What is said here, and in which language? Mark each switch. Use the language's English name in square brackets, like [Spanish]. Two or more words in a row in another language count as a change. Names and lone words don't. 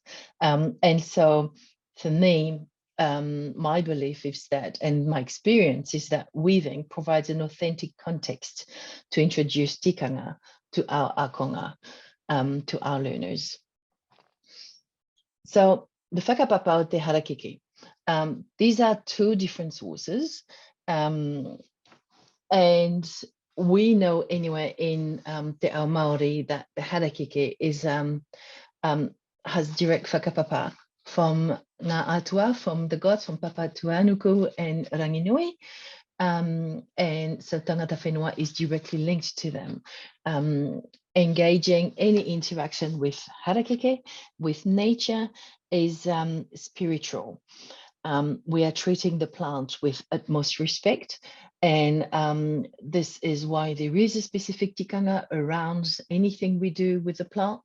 [English] And so for me, my belief is that, and my experience is that weaving provides an authentic context to introduce tikanga to our akonga, to our learners. So the [Māori] whakapapa o te Harakeke, [English] these are two different sources. And we know anyway in [Māori] Te Ao Maori [English] that the Harakeke is has direct whakapapa from [Māori] Ngā Atua, [English] from the gods, from Papa Tuanuku and Ranginui. And so [Māori] tangata whenua [English] is directly linked to them. Engaging any interaction with Harakeke, with nature, is spiritual. we are treating the plant with utmost respect. And this is why there is a specific tikanga around anything we do with the plant.